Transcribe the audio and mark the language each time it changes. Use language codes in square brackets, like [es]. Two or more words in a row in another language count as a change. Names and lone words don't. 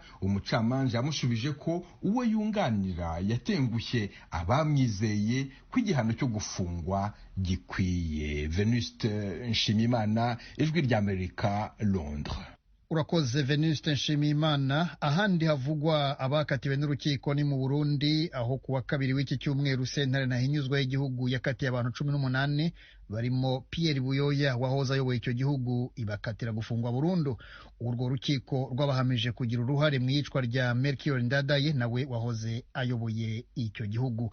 [rw] Umucamanza yamushubije ko uwo yunganira yatengushye abamwizeye ko igihano cyo gufungwa gikwiye. Venuste Nshimiyimana, Ijwi ry'Amerika, Londres. Urakoze Venuste Nshimiyimana. Ahandi havugwa abakatiwe n'urukiko ni mu Burundi, aho kuwa kabiri w'iki cyumweru sentare ntahinyuzwa y'igihugu yakatiye abantu 18 barimo Pierre Buyoya wahoze ayoboye icyo gihugu ibakatira gufungwa burundu. Urwo rukiko rwabahamije kugira uruhare mu iyicwa rya Melchior Ndadaye nawe wahoze ayoboye icyo gihugu.